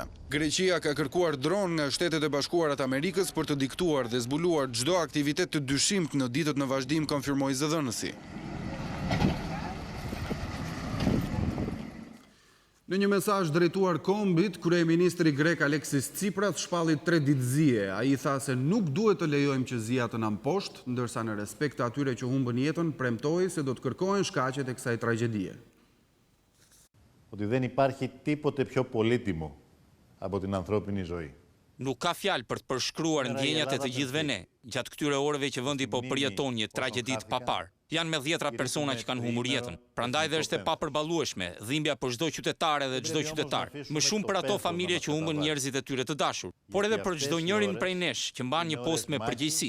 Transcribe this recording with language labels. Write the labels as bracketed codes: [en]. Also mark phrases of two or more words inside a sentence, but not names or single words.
[sq] Greqia ka kërkuar dron nga Shtetet e Bashkuara të Amerikës për të diktuar dhe zbuluar çdo aktivitet të dyshimt në ditët në vazhdim, konfirmoi zëdhënësi. Në një mesazh drejtuar kombit, kryeministri grek Aleksis Tsipras shpalli 3 ditë zie. Ai tha se nuk duhet të lejojmë që zia të na mposhtë, ndërsa në respekt të atyre që humbën jetën, premtoi se do të kërkohen shkaqet e kësaj tragjedie. [el] Ότι δεν υπάρχει τίποτε πιο πολύτιμο από την ανθρώπινη ζωή. [sq] Nuk ka fjalë për të përshkruar ndjenjat e të gjithëve ne, gjatë këtyre orëve që vendi po përjeton një tragjedi të papar. Janë me 10 persona që kanë humbur jetën. Prandaj dhe është e papërballueshme dhimbja për çdo qytetare dhe çdo qytetar. Më shumë për ato familje që humbën njerëzit e tyre të dashur, por edhe për çdo njërin prej nesh që mban një post me përgjegjësi.